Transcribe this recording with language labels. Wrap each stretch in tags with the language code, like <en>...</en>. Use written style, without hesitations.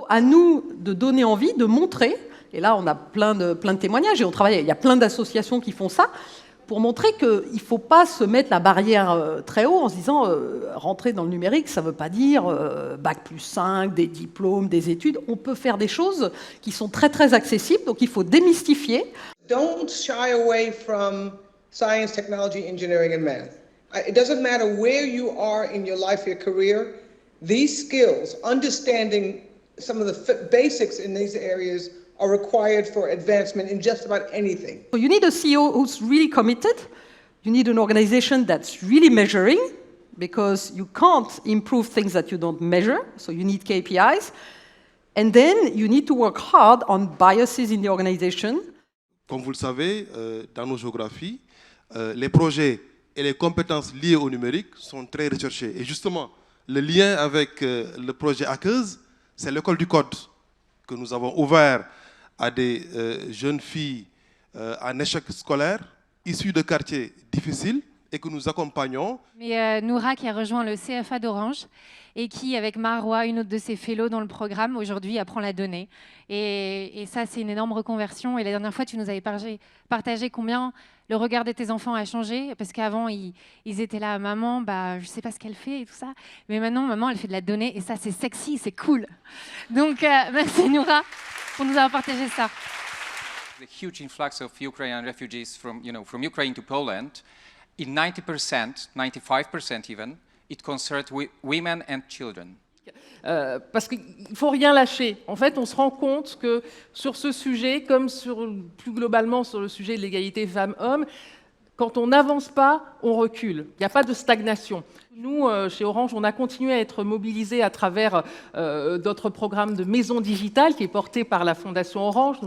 <fr>À nous de donner envie, de montrer, et là on a plein de témoignages, et il y a plein d'associations qui font ça, pour montrer qu'il ne faut pas se mettre la barrière très haut en se disant rentrer dans le numérique, ça ne veut pas dire bac plus 5, des diplômes, des études. On peut faire des choses qui sont très très accessibles, donc il faut démystifier.</fr> <en>Don't shy away from science, technology, engineering and math. It doesn't matter where you are in your life, your career. These skills, understanding some of the basics in these areas are required for advancement in just about anything. So you need a CEO who's really committed. You need an organization that's really measuring, because you can't improve things that you don't measure. So you need KPIs. And then you need to work hard on biases in the organization.</en> <fr>Comme vous le savez, dans nos géographies, les projets et les compétences liées au numérique sont très recherchés. Et justement, le lien avec le projet Hackers, c'est l'école du code que nous avons ouvert à des jeunes filles en échec scolaire, issues de quartiers difficiles, et que nous accompagnons. Mais Noura qui a rejoint le CFA d'Orange et qui, avec Marois, une autre de ses fellows dans le programme, aujourd'hui apprend la donnée. Et ça, c'est une énorme reconversion. Et la dernière fois, tu nous avais partagé combien le regard de tes enfants a changé, parce qu'avant, ils étaient là, maman, je ne sais pas ce qu'elle fait et tout ça. Mais maintenant, maman, elle fait de la donnée et ça, c'est sexy, c'est cool. Donc, merci Noura pour nous avoir partagé ça.</fr> <en>The huge influx of Ukrainian refugees from Ukraine to Poland, in 90%, 95% even, it concerns women and children.</en> <fr>Parce qu'il ne faut rien lâcher. En fait, on se rend compte que sur ce sujet, comme plus globalement sur le sujet de l'égalité femmes-hommes, quand on n'avance pas, on recule. Il n'y a pas de stagnation. Nous, chez Orange, on a continué à être mobilisés à travers notre programme de maison digitale qui est porté par la Fondation Orange.</fr>